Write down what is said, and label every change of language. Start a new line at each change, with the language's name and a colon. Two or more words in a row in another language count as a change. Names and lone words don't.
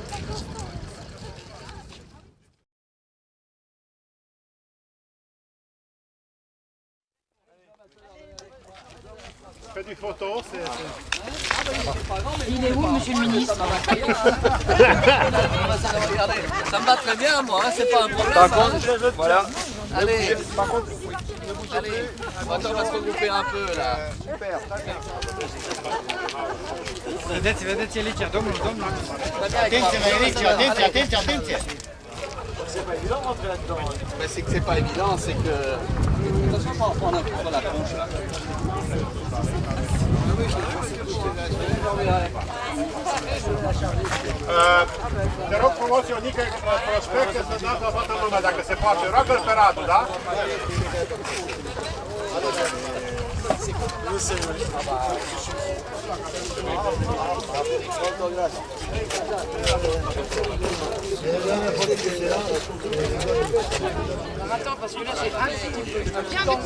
French: Fais des photos, c'est... Il est où, monsieur le ministre? Ça me va très bien, moi, hein, c'est pas un problème. Par contre, voilà. Allez, Par contre, oui. allez, attends, on va se regrouper un peu là. Super.
Romanian: Vedeți, Elicia, domnul. Atenție, Elicia, atenție.
French: c'est pas évident de rentrer là-dedans. Ben, c'est que c'est pas évident, c'est que... De toute façon, on va en prendre un peu sur la tronche là.
Romanian: Te rog frumos, Ionica, prospecte să dați la toată lumea, dacă se poate. Roagă-l pe Radu, da?
French: Attends, parce que là j'ai un viens